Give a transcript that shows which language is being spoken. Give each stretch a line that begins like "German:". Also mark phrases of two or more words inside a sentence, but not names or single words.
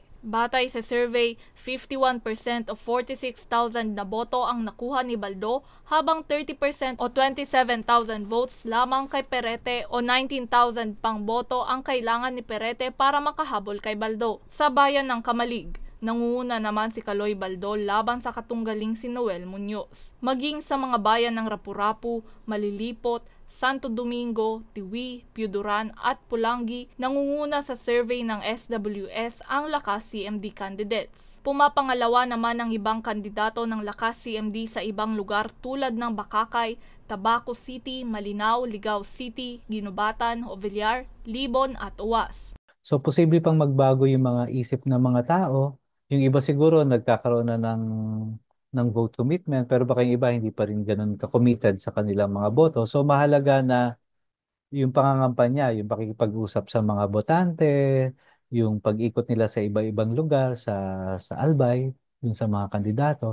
Filipino: Batay sa survey, 51% o 46,000 na boto ang nakuha ni Baldo habang 30% o 27,000 votes lamang kay Perete o 19,000 pang boto ang kailangan ni Perete para makahabol kay Baldo. Sa bayan ng Kamalig, nangunguna naman si Kaloy Baldo laban sa katunggaling si Noel Muñoz. Maging sa mga bayan ng Rapu-Rapu, Malilipot, Santo Domingo, Tiwi, Piuduran at Pulangi, nangunguna sa survey ng SWS ang Lakas CMD candidates. Pumapangalawa naman ang ibang kandidato ng Lakas CMD sa ibang lugar tulad ng Bakakay, Tabaco City, Malinao, Ligao City, Ginubatan, Ovillar, Libon at Uwas. So posible pang magbago yung mga isip ng mga tao. Yung iba siguro nagkakaroon na ng
English: vote commitment,
Filipino: pero baka yung iba hindi pa rin ganun ka-committed sa kanilang mga boto. So mahalaga na yung pangangampanya, yung pakikipag-usap sa mga botante, yung pag-ikot nila sa iba-ibang lugar sa Albay, yung sa mga kandidato.